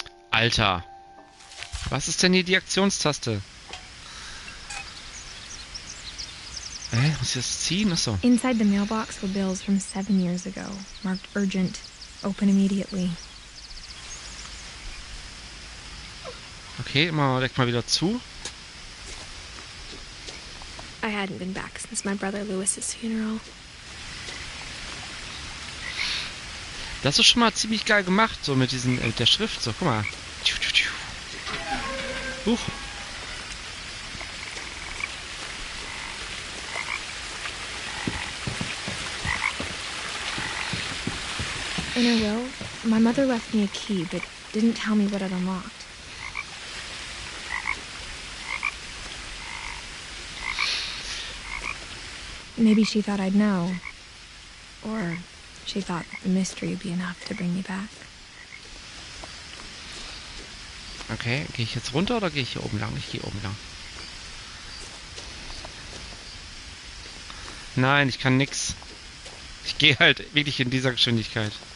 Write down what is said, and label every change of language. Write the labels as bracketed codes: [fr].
[de] Alter. Was ist denn hier die Aktionstaste? Muss ich das ziehen? Achso. [en] Inside the mailbox were bills from 7 years ago, marked urgent, open immediately. [de] Okay, machen wir direkt mal wieder zu. [en] I hadn't been back since my brother Lewis's funeral. [de] Das ist schon mal ziemlich geil gemacht, so mit diesen, der Schrift, so, guck mal. Huch. [en] In her will, my mother left me a key, but didn't tell me what it unlocked. Maybe she thought I'd know. Or she thought the mystery would be enough to bring me back. [de] Okay, gehe ich jetzt runter oder gehe ich hier oben lang? Ich gehe oben lang. Nein, ich kann nix. Ich gehe halt wirklich in dieser Geschwindigkeit.